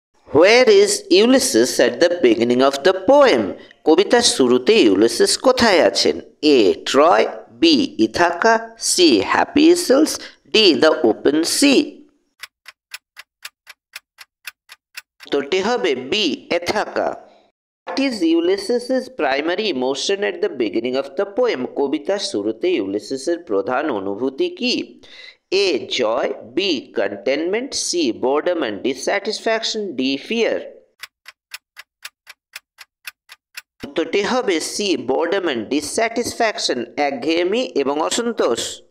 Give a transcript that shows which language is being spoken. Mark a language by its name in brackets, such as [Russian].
[English] Where is Ulysses at the beginning of the poem? [Bangla] কবিতার শুরুতে Ulysses কোথায় আছেন? [English] A Troy, B Ithaca, C happy isles, D the open sea. [Bangla] উত্তরটি হবে B এথাকা। [English] What is Ulysses's primary emotion at the beginning of the poem? [Bangla] কবিতার শুরুতে ইউলিসিসের প্রধান অনুভূতি কি? এ জয়, B containment, [English] C boredom and dissatisfaction, [Bangla] D fear. উত্তরটি হবে [English] C boredom and dissatisfaction, [Bangla] একঘেয়েমি এবং অসন্তোষ।